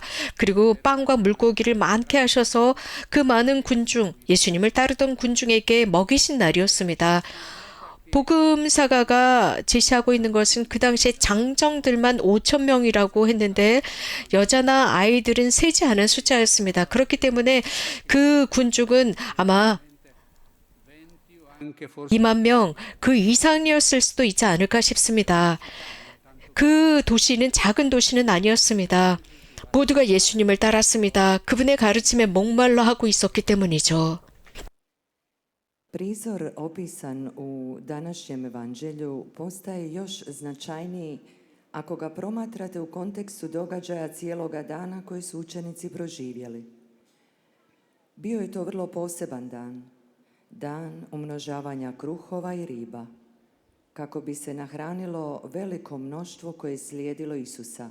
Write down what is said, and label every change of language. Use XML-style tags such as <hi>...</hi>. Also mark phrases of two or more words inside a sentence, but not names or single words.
<ko>그리고 빵과 물고기를 많게 하셔서 그 많은 군중, 예수님을 따르던 군중에게 먹이신 날이었습니다. 복음사가가 제시하고 있는 것은 그 당시에 장정들만 5,000명이라고 했는데 여자나 아이들은 세지 않은 숫자였습니다. 그렇기 때문에 그 군중은 아마</ko> <it>anche forse</it> <ko>2만 명 그 이상이었을 수도 있지 않을까 싶습니다. 그 도시는 작은 도시는 아니었습니다. 모두가 예수님을 따랐습니다. 그분의 가르침에 목말라 하고 있었기 때문이죠.</ko> <hr>Prizor opisan u današnjem evanđelju postaje još značajniji ako ga promatrate u kontekstu događaja cijeloga dana koje su učenici proživjeli. Bio je to vrlo poseban dan, dan umnožavanja kruhova i riba, kako bi se nahranilo veliko mnoštvo koje je slijedilo Isusa.</hr>